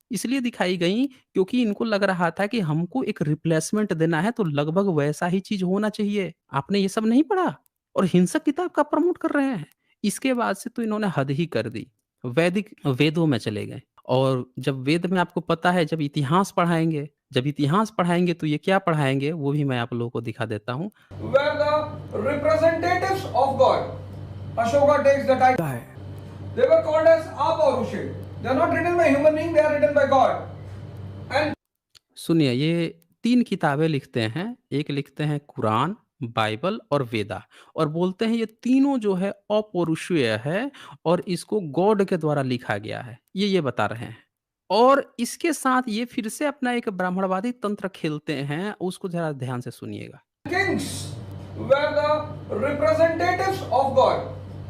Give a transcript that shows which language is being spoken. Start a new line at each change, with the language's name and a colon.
Hindi: इसलिए दिखाई गई क्योंकि इनको लग रहा था कि हमको एक रिप्लेसमेंट देना है तो लगभग वैसा ही चीज़ होना चाहिए। आपने ये सब नहीं पढ़ा और हिंसक किताब का प्रमोट कर रहे हैं। इसके बाद से तो इन्होंने हद ही कर दी। वैदिक वेदों में चले गए और जब वेद में आपको पता है जब इतिहास पढ़ाएँगे तो ये क्या पढ़ाएँगे वो भी मैं आप लोगों को दिखा देता हूँ।
English: Where the representatives of God, Ashoka takes the title. They were called as Apaurushi. They are not written by human being, they are written by God. And
Hindi: सुनिए ये 3 किताबें लिखते हैं, एक लिखते हैं कुरान, बाइबल और वेदा और बोलते हैं ये तीनों जो है अपौरुषीय है और इसको गॉड के द्वारा लिखा गया है। ये बता रहे हैं। और इसके साथ ये फिर से अपना एक ब्राह्मणवादी तंत्र खेलते हैं, उसको ज़रा ध्यान से सुनिएगा।
English: kings were the representatives of God.